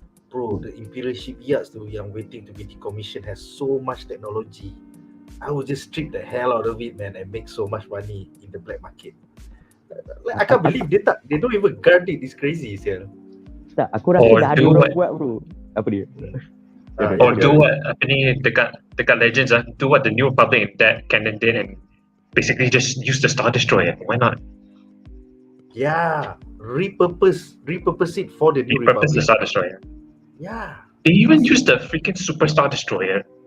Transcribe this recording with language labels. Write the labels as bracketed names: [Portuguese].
[English] Bro, the Imperial Shipyards [Malay] tu yang [English] waiting to be decommissioned has so much technology. I would just strip the hell out of it man and make so much money in the black market. I can't believe they don't even guard it. It's crazy sih. [Malay] Tak, aku rasa dah ada orang buat bro. Apa dia? [English] Do what dekat Legends do what the New Republic in that canon did and basically just use the Star Destroyer. Why not? Yeah, repurpose it for the New Republic. Repurpose the Star Destroyer. Yeah. They even use the freaking Super Star Destroyer.